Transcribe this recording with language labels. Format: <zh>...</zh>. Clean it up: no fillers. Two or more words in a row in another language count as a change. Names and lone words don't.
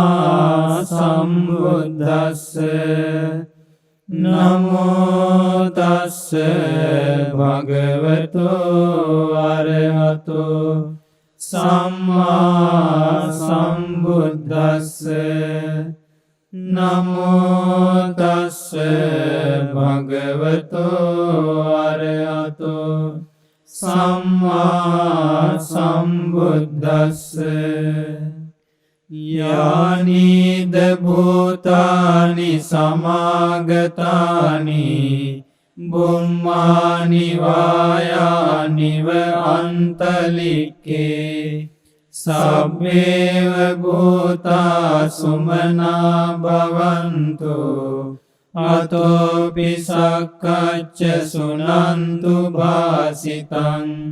<pi>सम्बुद्धस्से नमो तस्से भगवतो अरहतो सम्मा सम्बुद्धस्से नमो तस्से भगवतो अरहतो सम्मा सम्बुद्धस्से यानि भूतानि समागतानि बुम्मानि वायानि व अन्तलिके सब्बेव भूता सुमना भवन्तु अतोऽपि सक्कच्च शृण्वन्तु भासितं</pi>